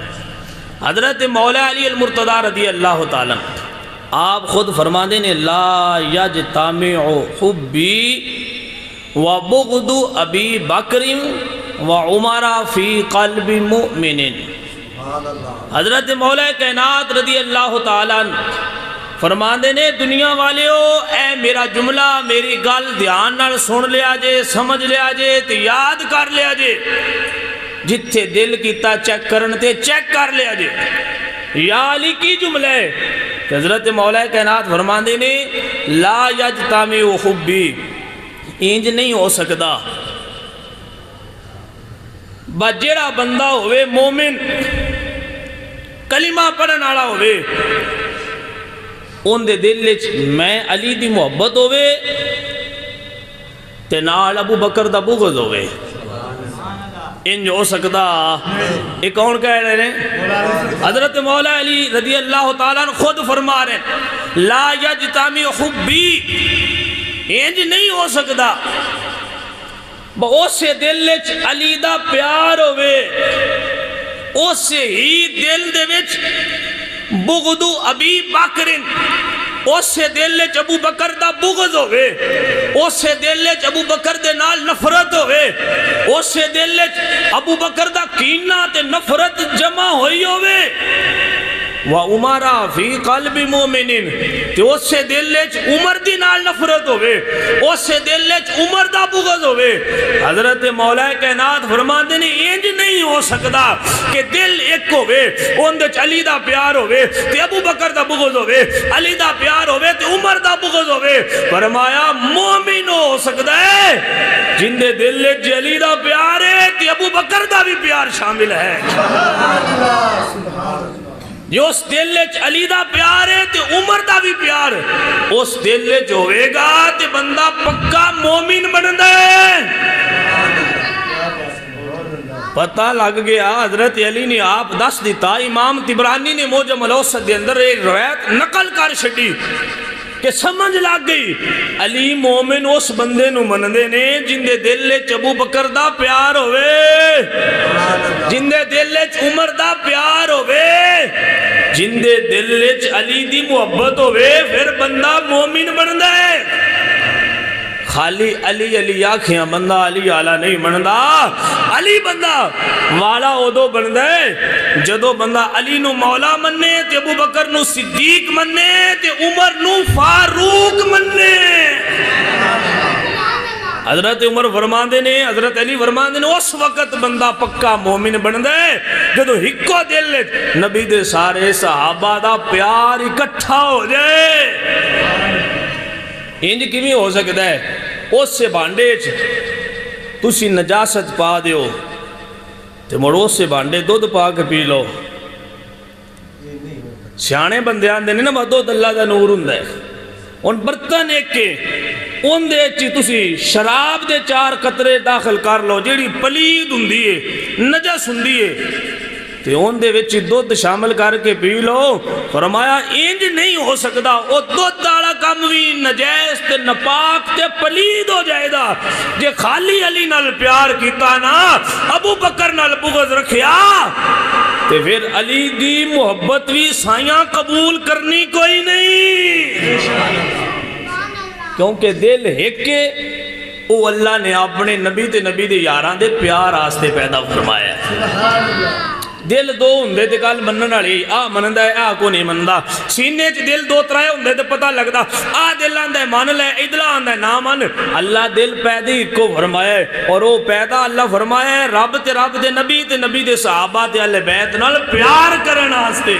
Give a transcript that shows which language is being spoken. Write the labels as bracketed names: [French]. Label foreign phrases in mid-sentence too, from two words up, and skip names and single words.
[Punjabi] حضرت مولا علی المرتضی رضی اللہ تعالیٰ آپ خود فرما دے نے [Arabic] لا یجتمع حبی و بغض ابی بکر و عمر فی قلب مؤمن۔ [Punjabi] حضرت مولا کائنات رضی اللہ تعالیٰ فرماندے نے دنیا والے ہو، اے میرا جملہ میری گل دھیان نال سن لیا جے، سمجھ لیا جے تے یاد کر لیا جے، جتھے دل کیتا چیک کرن تے چیک کر لیا جے۔ یا علی کی جملہ ہے کہ حضرت مولا کائنات فرماندے نے [Arabic] لا یجتمع حبی، [Punjabi] انج نہیں ہو سکدا بجڑا بندہ ہوئے مومن کلمہ پڑھن والا ہوئے، ان دے دل وچ میں علی دی محبت ہوئے تے نال ابو بکر دا بغض ہوئے، انج ہو سکدا؟ [Urdu] یہ کون کہہ رہے ہیں؟ حضرت مولا علی رضی اللہ تعالیٰ عنہ خود فرما رہے ہیں [Arabic] لا یجتمع حبی، [Punjabi] انج نہیں ہو سکدا اسے دل وچ علی دا پیار ہوئے، اسے ہی دل دے وچ [Arabic] بغض ابی بکر، [Punjabi] اسے دل وچ ابو بکر دا بغض ہوئے، اسے دل وچ ابو بکر دے نال نفرت ہوئے، اسے دل وچ ابو بکر دا کینہ تے نفرت جمع ہوئی ہوئے۔ [Arabic] وَعُمَرَ فِي قَلْبِ مُؤْمِنٍ، [Punjabi] تے اسے دل وچ عمر دی نال نفرت ہوئے، اسے دل وچ عمر دا بغض ہوئے۔ حضرت مولا کائنات فرماندے نے انج نہیں ہو سکدا کہ دل ایک ہوئے، ان وچ علی دا پیار ہوئے تے ابو بکر دا بغض ہوئے، علی دا پیار ہوئے تے عمر دا بغض ہوئے۔ فرمایا مومن ہو سکدا ہے جن دے دل وچ علی دا پیار ہے تے ابو بکر دا بھی پیار شامل ہے۔ جو اس دل وچ علی دا پیار ہے تے عمر دا بھی پیار، اس دل وچ ہوئے گا تے بندہ پکا مومن بندا ہے۔ پتہ لگ گیا حضرت علی نے آپ دس دیتا۔ امام طبرانی نے موجم الاوسط دے اندر ایک روایت نقل کر چھڈی کہ سمجھ لگ گئی علی مومن اس بندے نو مندے نے جن دے دل وچ ابو بکر دا پیار ہوئے، جن دے دل وچ عمر دا پیار ہوئے، جن دے دل وچ علی دی محبت ہوئے، پھر بندہ مومن بندا ہے۔ خالی علی علی آکھیاں بندہ علی آلہ نہیں بندا، علی بندہ والا ادو بندا ہے جدو بندہ علی نو مولا مننے تے ابو بکر نو صدیق مننے تے عمر نو فاروق مننے۔ حضرت عمر فرماندے نے، حضرت علی فرماندے نے اس وقت بندہ پکا مومن بندا ہے جدو ہکو دل نبی دے سارے صحابہ دا پیار اکٹھا ہو جائے۔ انج کیویں ہو سکتا ہے؟ اس سے بانڈے تسی نجاست پا دیو تے مڑو سے بانڈے دودھ پا کے پی لو۔ سیانے بندے آندے نے نا دودھ اللہ دا نور ہوندا ہے، ان برتن ایک کے ان دے چی تسی شراب دے 4 قطرے داخل کر لو جیڑی پلید ہوندی ہے، نجس ہوندی ہے، تے ان دے وچ دودھ شامل کر کے پی لو۔ فرمایا انج نہیں ہو سکدا، او دودھ والا کم بھی نجیس تے ناپاک تے پلید ہو جائے گا۔ جے خالی علی نال پیار کیتا نا، ابو بکر نال بغض رکھیا تے پھر علی دی محبت بھی سائیاں قبول کرنی کوئی نہیں، کیونکہ دل ایک کے او اللہ نے اپنے نبی تے نبی دے یاراں دے پیار آستے پیدا فرمایا ہے۔ دل دو ہوندے تے گل منن والی، آ مندا ہے آ کو نہیں مندا، سینے چ دل 2-3 ہوندے تے پتہ لگدا آ دل آندا ہے من لے، ادھر آندا ہے نہ من۔ اللہ دل پیدا اکو فرمایا ہے، اور وہ پیدا اللہ فرمایا ہے رب تے رب دے نبی تے نبی دے صحابہ تے اہل بیت نال پیار کرن واسطے۔